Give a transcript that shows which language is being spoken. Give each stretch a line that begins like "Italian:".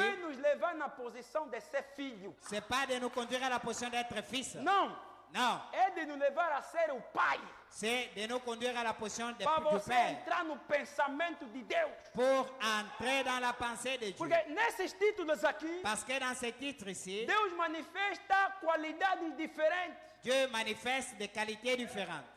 Portuguese: é nos levar na posição de ser filho.
French: c'est pas de nous conduire à la position d'être fils.
Portuguese: Não,
French: Non,
Portuguese: é de nos levar a ser o Pai.
French: c'est de nous conduire à la position
Portuguese: Para
French: du
Portuguese: você
French: Père
Portuguese: entrar no pensamento de Deus.
French: pour entrer dans la pensée de Dieu.
Portuguese: Porque nesses títulos aqui,
French: Parce que dans ce titre ici,
Portuguese: Deus manifesta qualidades diferentes.
French: Dieu manifeste des qualités différentes.